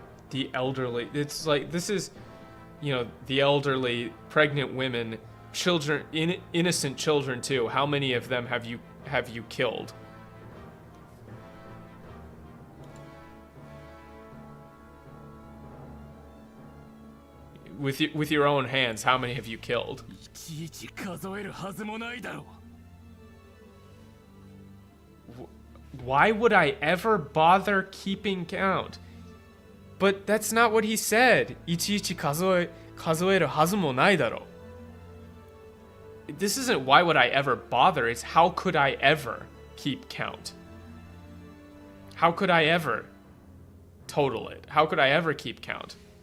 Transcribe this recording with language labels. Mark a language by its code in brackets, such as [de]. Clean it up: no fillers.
[en] The elderly, it's like, this is, the elderly, pregnant women, children, innocent children too. How many of them have you killed? with your own hands, how many have you killed? [ja] いちいち数えるはずもないだろう。 [en] Why would I ever bother keeping count? But that's not what he said. [ja] いちいち数えるはずもないだろう. [en] This isn't why would I ever bother, it's how could I ever keep count? How could I ever total it? How could I ever keep count?